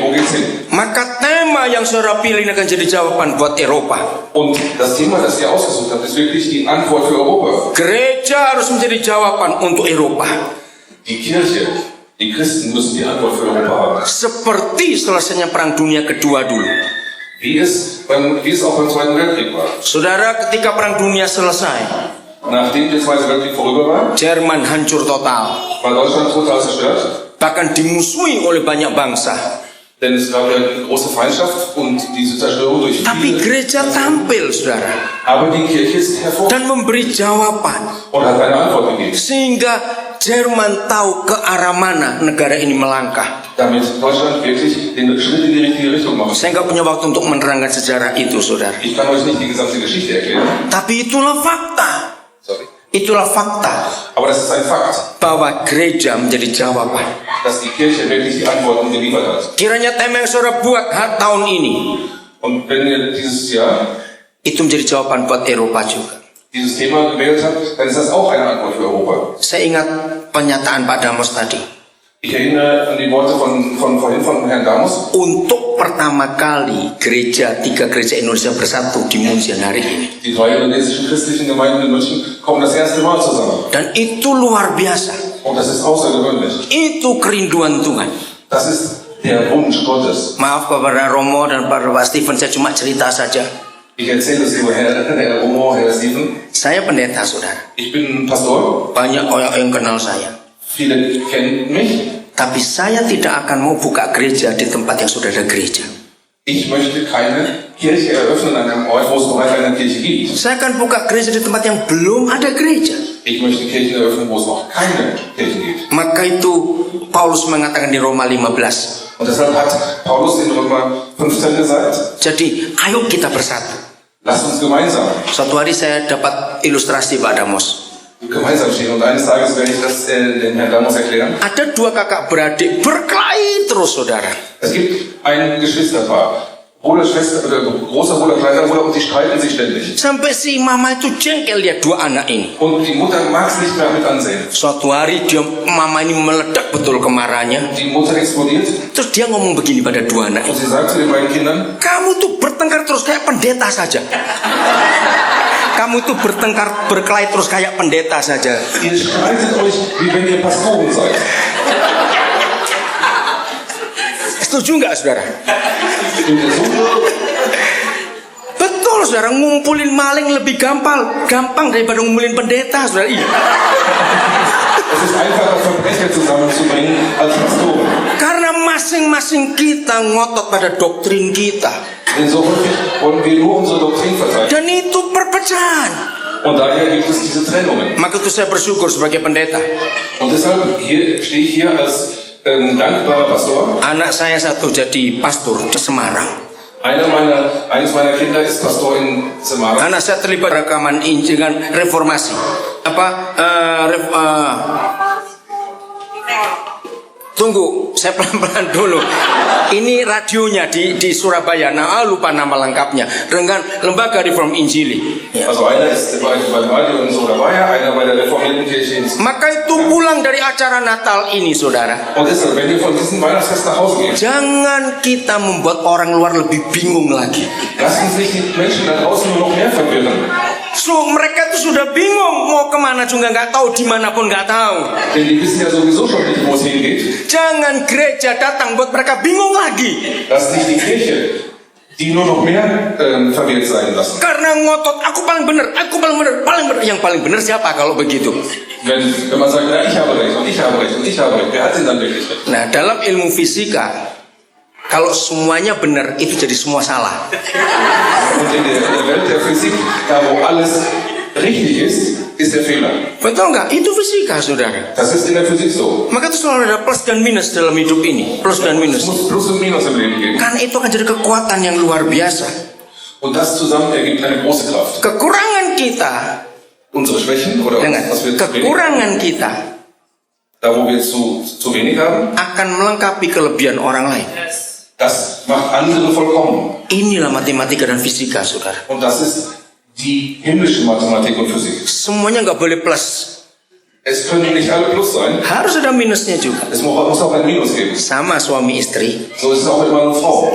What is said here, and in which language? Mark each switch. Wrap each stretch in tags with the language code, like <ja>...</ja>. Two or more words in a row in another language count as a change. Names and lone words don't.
<de>Wo geht's hin?</de> <id>Maka tema yang saudara pilih ini akan jadi jawaban buat Eropa.</id> <de>Und das Thema, das ihr ausgesucht habt, ist wirklich die Antwort für Europa.</de> <id>Gereja harus menjadi jawaban untuk Eropa.</id> <de>Die Kirche, die Christen müssen die Antwort für Europa haben.</de> <id>Seperti selesainya Perang Dunia Kedua dulu.</id> <de>Wie es auch beim Zweiten Weltkrieg war.</de> <id>Saudara, ketika Perang Dunia selesai,</id> <de>Nachdem der Zweite Weltkrieg vorüber war,</de> <id>Jerman hancur total.</id> <de>war Deutschland total zerstört.</de> <id>bahkan dimusuhi oleh banyak bangsa.</id> <de>Denn es gab ja eine große Feindschaft und diese Zerstörung durch</de> <id>Tapi</id> <de>viele.</de> <id>gereja tampil, saudara,</id> <de>Aber die Kirche ist hervorragend</de> <id>dan memberi jawaban.</id> <de>und hat eine Antwort gegeben.</de> <id>Sehingga Jerman tahu ke arah mana negara ini melangkah.</id> <de>Damit Deutschland wirklich den Schritt in die richtige Richtung macht.</de> <id>Saya nggak punya waktu untuk menerangkan sejarah itu, saudara.</id> <de>Ich kann euch nicht die gesamte Geschichte erklären.</de> <id>Tapi itulah fakta. Sorry. Itulah fakta</id> <de>Aber das ist ein Fakt,</de> <id>bahwa gereja menjadi jawaban.</id> <de>dass die Kirche wirklich die Antworten geliefert hat.</de> <id>Kiranya tema yang saudara buat tahun ini</id> <de>Und wenn ihr dieses Jahr</de> <id>itu menjadi jawaban buat Eropa juga.</id> <de>dieses Thema gewählt habt, dann ist das auch eine Antwort für Europa.</de> <id>Saya ingat pernyataan Pak Damos tadi.</id> <de>Ich erinnere an die Worte von vorhin von Herrn Damos.</de> <id>Untuk pertama kali tiga gereja Indonesia bersatu di Munchen hari ini.</id> <de>Die drei indonesischen christlichen Gemeinden in München kommen das erste Mal zusammen.</de> <id>Dan itu luar biasa.</id> <de>Und das ist außergewöhnlich.</de> <id>Itu kerinduan Tuhan.</id> <de>Das ist der Wunsch Gottes.</de> <id>Maaf kepada Romo dan Pak Steven, saya cuma cerita saja.</id> <de>Ich erzähle es über Herr Romo, Herr Steven.</de> <id>Saya pendeta, saudara.</id> <de>Ich bin Pastor.</de> <id>Banyak orang yang kenal saya.</id> <de>Viele kennen mich.</de> <id>Tapi saya tidak akan mau buka gereja di tempat yang sudah ada gereja.</id> <de>Ich möchte keine Kirche eröffnen an einem Ort, wo es bereits eine Kirche gibt.</de> <id>Saya akan buka gereja di tempat yang belum ada gereja.</id> <de>Ich möchte Kirchen eröffnen, wo es noch keine Kirchen gibt.</de> <id>Maka itu Paulus mengatakan di Roma 15.</id> <de>Und deshalb hat Paulus in Römer 15 gesagt,</de> <id>Jadi ayo kita bersatu.</id> <de>lasst uns gemeinsam</de> <id>Suatu hari saya dapat ilustrasi Pak Damos.</id> <de>gemeinsam stehen. Und eines Tages werde ich das dem Herrn Damos erklären.</de> <id>Ada dua kakak beradik berkelahi terus, saudara.</id> <de>Es gibt ein Geschwisterpaar, Bruder, Schwester, großer Bruder, kleiner Bruder, und die streiten sich ständig.</de> <id>Sampai si mama itu jengkel lihat dua anak ini.</id> <de>Und die Mutter mag es nicht mehr mit ansehen.</de> <id>Suatu hari mama ini meledak betul kemarahannya.</id> <de>Die Mutter explodiert</de> <id>Terus dia ngomong begini pada dua anak</id> <de>und</de> <id>ini.</id> <de>sie sagt zu den beiden Kindern,</de> <id>Kamu tuh bertengkar terus kayak pendeta saja. Kamu tuh berkelahi terus kayak pendeta saja.</id> <de>ihr streitet euch, wie wenn ihr Pastoren seid.</de> <id>Setuju nggak, saudara?</id> <de>Stimmt ihr so?</de> <id>Betul, saudara. Ngumpulin maling lebih gampang daripada ngumpulin pendeta, saudara. Iya.</id> <de>Es ist einfacher, Verbrecher zusammenzubringen als Pastoren.</de> <id>Karena masing-masing kita ngotot pada doktrin kita.</id> <de>Denn so häufig wollen wir nur unsere Doktrin verteidigen.</de> <id>Dan itu perpecahan.</id> <de>Und daher gibt es diese Trennungen.</de> <id>Maka itu saya bersyukur sebagai pendeta.</id> <de>Und deshalb stehe ich hier als dankbarer Pastor.</de> <id>Anak saya satu jadi pastor di Semarang.</id> <de>Eines meiner Kinder ist Pastor in Semarang.</de> <id>Anak saya terlibat rekaman Injil dengan reformasi. Tunggu, saya pelan-pelan dulu. Ini radionya di Surabaya. Nah, lupa nama lengkapnya. Dengan Lembaga Reform Injili. Ya.</id> <de>Also einer ist bei dem Radio in Surabaya, einer bei der Reformierten Kirche in</de> <id>Maka itu pulang dari acara Natal ini, saudara.</id> <de>Und deshalb, wenn ihr von diesem Weihnachtsfest nach Hause geht,</de> <id>Jangan kita membuat orang luar lebih bingung lagi.</id> <de>lasst uns nicht die Menschen da draußen nur noch mehr verwirren.</de> <id>Mereka tuh sudah bingung mau kemana juga nggak tahu, dimanapun nggak tahu.</id> <de>Denn die wissen ja sowieso schon nicht, wo es hingeht.</de> <id>Jangan gereja datang buat mereka bingung lagi.</id> <de>Lasst nicht die Kirche die nur noch mehr verwirrt sein lassen.</de> <id>Karena ngotot aku paling benar, paling benar. Yang paling benar siapa kalau begitu?</id> <de>Wenn man sagt, na, ich habe recht und ich habe recht und ich habe recht, wer hat denn dann wirklich recht?</de> <id>Nah, dalam ilmu fisika, kalau semuanya benar itu jadi semua salah.</id> <de>Und in der Welt der Physik, da wo alles richtig ist der Fehler.</de> <id>Betul nggak? Itu fisika, saudara.</id> <de>Das ist in der Physik so.</de> <id>Maka itu selalu ada plus dan minus dalam hidup ini. Plus dan</id> <de>Es</de> <id>minus.</id> <de>muss Plus und Minus im Leben geben.</de> <id>Karena itu akan jadi kekuatan yang luar biasa.</id> <de>Und das zusammen ergibt eine große Kraft.</de> <id>Kekurangan kita,</id> <de>Unsere Schwächen oder</de> <id>dengar,</id> <de>was wir zu wenig,</de> <id>kekurangan kita</id> <de>da wo wir zu wenig haben,</de> <id>akan melengkapi kelebihan orang lain.</id> <de>das macht andere vollkommen.</de> <id>Inilah matematika dan fisika, saudara.</id> <de>Und das ist die himmlische Mathematik und Physik.</de> <id>Semuanya nggak boleh plus.</id> <de>Es können nicht alle Plus sein.</de> <id>Harus ada minusnya juga.</id> <de>Es muss auch ein Minus geben.</de> <id>Sama suami istri.</id> <de>So ist es auch mit Mann und Frau.</de>